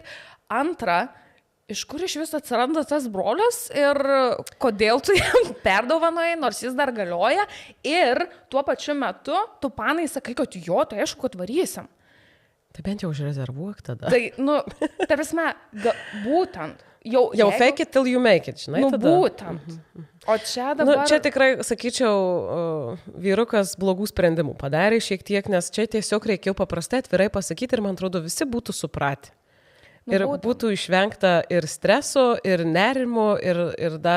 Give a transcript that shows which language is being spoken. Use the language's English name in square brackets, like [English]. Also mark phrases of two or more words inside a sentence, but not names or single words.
[Lithuanian] Antra, iš kur iš vis atsiranda tas brolis ir kodėl tu jam perdovanojai, nors jis dar galioja ir tuo pačiu metu tu panai sakai, kad tai aišku, kad varysim. Tai bent jau užrezervuok tada. Tai, tarpsme, būtent. Jau [English] fake it till you make it, [Lithuanian] žinai, tada. Būtent. O čia dabar... Čia tikrai, sakyčiau, vyrukas blogų sprendimų padarė šiek tiek, nes čia tiesiog reikėjo paprastai atvirai pasakyti ir man atrodo visi būtų supratę. Ir būtų išvengta ir streso, ir nerimo, ir dar...